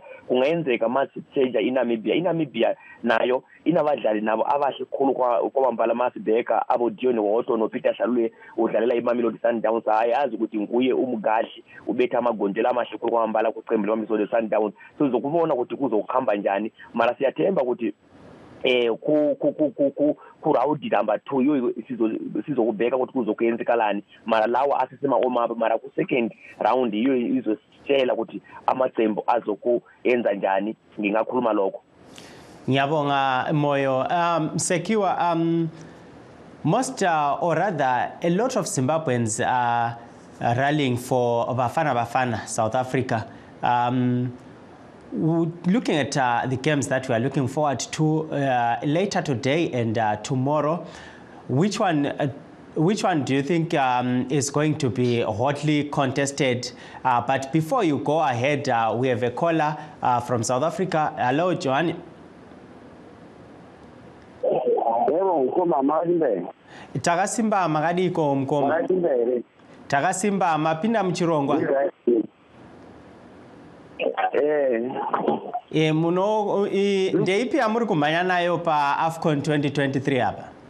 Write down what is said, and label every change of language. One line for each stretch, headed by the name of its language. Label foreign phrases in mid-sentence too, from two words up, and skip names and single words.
North Ndebele: Kungenzeka mase thenja iNamibia nayo inabadlali nabo abahle khulu kwambala masibheka abo Dion Woto no Peter Shalule udlalela iMamelodi Sundowns, ayazi ukuthi nguye umgadli ubetha amagondela amahle khulu kwambala kuqembu leMamelodi Sundowns. So izokubona ukuthi kuzokhamba njani, mara siyathemba ukuthi ku
English: round number 2
North Ndebele: yo sizokubheka ukuthi kuzokuyenzekalani, mara lawa asisema omaba, mara ku
English: second round
North Ndebele: iyo izositshela ukuthi amaqembu azokuyenza njani. Ngingakhuluma lokho. Ngiyabonga Moyo. Sekiwa,
English: most or rather a lot of Zimbabweans are rallying for Bafana South Africa. Looking at the games that we are looking forward to later today and tomorrow, which one do you think is going to be hotly contested? But before you go ahead, we have a caller from South Africa. Hello, Joanne.
Shona: Takasimba makadiko mkoma. Takasimba mapinda mchirongwa. Muno ndeipi amuri kumhanya nayo pa AFCON 2023 hapa?